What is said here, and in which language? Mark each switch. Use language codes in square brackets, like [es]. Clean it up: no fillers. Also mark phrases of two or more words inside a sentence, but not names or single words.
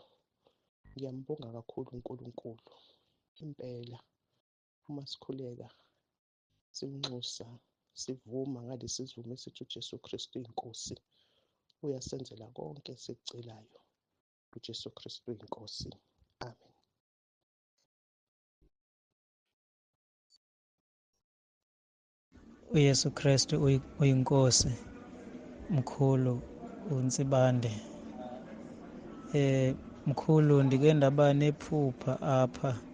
[zu] Ngiyambonga kakhulu uNkulunkulu. Impela uma sikhuleka simnxusa, sivuma ngalesi sivumo esithi uJesu Kristu inkosi, uyasenzela konke esikucelayo. uJesu Kristu inkosi. Amen. uYesu Kristu uyinkosi, mkhulu uNsibande. [xh] Mkhulu, ndike ndaba nephupha apha.